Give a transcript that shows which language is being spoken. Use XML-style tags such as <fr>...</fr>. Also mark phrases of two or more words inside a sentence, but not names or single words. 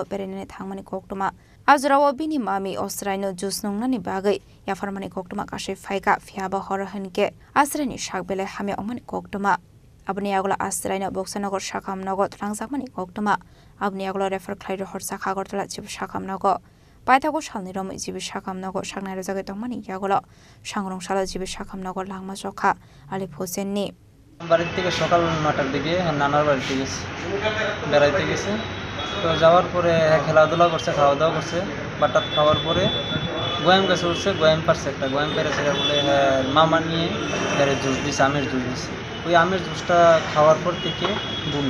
<trp>perene thangmani koktuma Azrawo bini mami Austraino jusnung nani bagai yafarmani koktuma kashe phaika phiaba horhanke asrani shakbele hame omani koktuma Abni agla Austraino boksanagar shakam nogo thlangjakmani koktuma abni agla refer khlairo horsa khagortala chib shakam nogo paithago shalni rom jibi shakam nogo shaknairo jagai tongmani yagolo sangrong shala jibi shakam nogo langma jokha Alif Hussein ni</trp> <bn>বাড়ির থেকে সকাল 9টার দিকে নানার বাড়িতে গেছে বেড়াইতে গেছে তো যাওয়ার পরে খেলাধুলা করছে খাওয়া দাওয়া করছে বাটাত খাওয়ার পরে গোয়াম গাছে উঠছে গোয়াম পারছে একটা গোয়াম পেরেছে বলে মামা নিয়ে জুস দিছে আমের জুস দিছে ওই আমের জুসটা খাওয়ার পর থেকে বমি</bn>